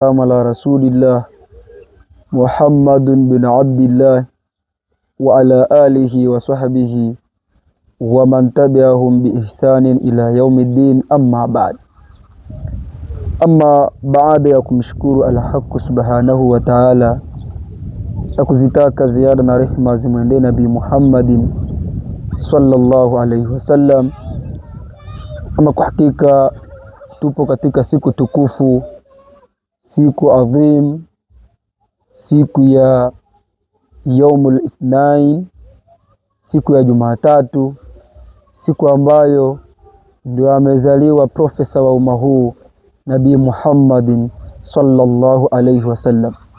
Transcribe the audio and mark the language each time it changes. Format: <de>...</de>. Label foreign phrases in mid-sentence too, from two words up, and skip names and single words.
<ar>على رسول الله محمد بن عبد الله وعلى آله وصحبه ومن تبعهم بإحسان إلى يوم الدين. أما بعد</ar> <sw>ya kumshukuru al-Haq</sw> <ar>سبحانه وتعالى</ar> <sw>na kuzitaka ziada na rehema zimwendee Nabii Muhammadin</sw> <ar>صلى الله عليه وسلم.</ar> <sw>Ama kwa hakika tupo katika siku tukufu, siku adhim, siku ya</sw> <ar>يوم الاثنين,</ar> <sw>siku ya Jumatatu, siku ambayo ndio amezaliwa profesa wa umma huu Nabii Muhammadin</sw> <ar>صلى الله عليه وسلم.</ar>